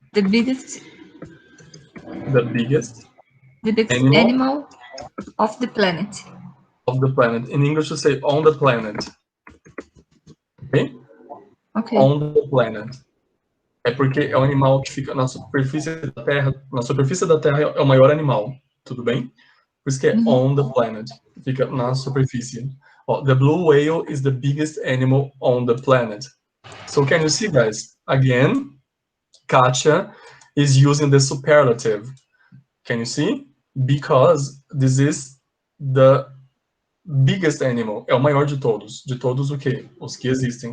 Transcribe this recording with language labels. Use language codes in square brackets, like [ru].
[en] The biggest animal of the planet. Of the planet. In English, you say on the planet. Okay? Okay. On the planet. [pt] É porque é um animal que fica na superfície da Terra. Na superfície da Terra é o maior animal. Tudo bem? Por isso que é [en] on the planet. [pt] Fica na superfície. [en] The blue whale is the biggest animal on the planet. So can you see, guys? Again, Katya is using the superlative. Can you see? Because this is the biggest animal. [pt] É o maior de todos. De todos o quê? Os que existem.